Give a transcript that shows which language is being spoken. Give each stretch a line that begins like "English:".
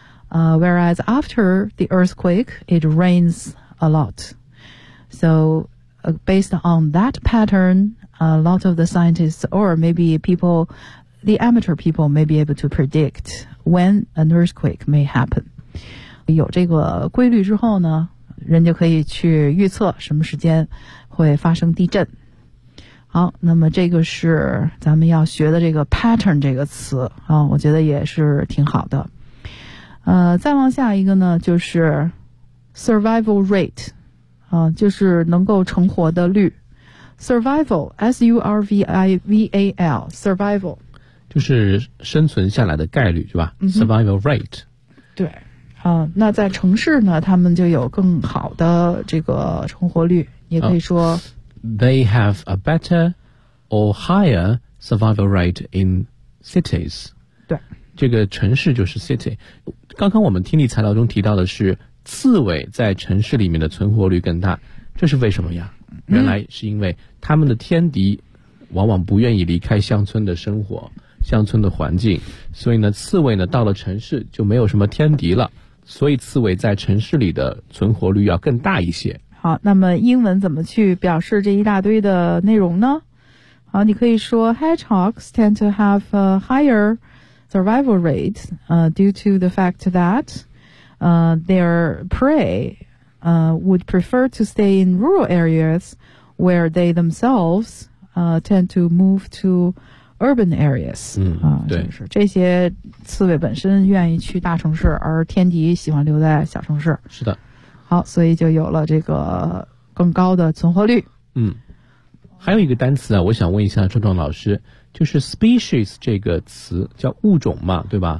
English: Whereas after the earthquake, it rains a lot. So based on that pattern, a lot of the scientists, or maybe people, the amateur people may be able to predict when an earthquake may happen.
Chinese: 有这个规律之后呢，人家可以去预测什么时间会发生地震。好，那么这个是咱们要学的这个 pattern 这个词，我觉得也是挺好的。再往下一个呢，就是 survival rate, 就是能够存活的率。
English: survival, S-U-R-V-I-V-A-L, survival,
Chinese: 就是生存下来的概率，是吧？
English: survival rate,
Chinese: 对。那在城市呢，他们就有更好的这个存活率，也可以说
English: They have a better or higher survival rate in cities.
Chinese: 对，这个城市就是 city。刚刚我们听力材料中提到的是刺猬在城市里面的存活率更大，这是为什么呀？原来是因为他们的天敌往往不愿意离开乡村的生活，乡村的环境，所以呢刺猬呢到了城市就没有什么天敌了，所以刺猬在城市里的存活率要更大一些。好，那么英文怎么去表示这一大堆的内容呢？好，你可以说
English: Hedgehogs tend to have a higher survival rate due to the fact that their prey would prefer to stay in rural areas where they themselves tend to move toto urban areas,
Chinese: 对，就是这些刺猬本身愿意去大城市，而天敌喜欢留在小城市。是的。好，所以就有了这个更高的存活率。还有一个单词啊，我想问一下壮壮老师，就是 species 这个词叫物种嘛，对吧？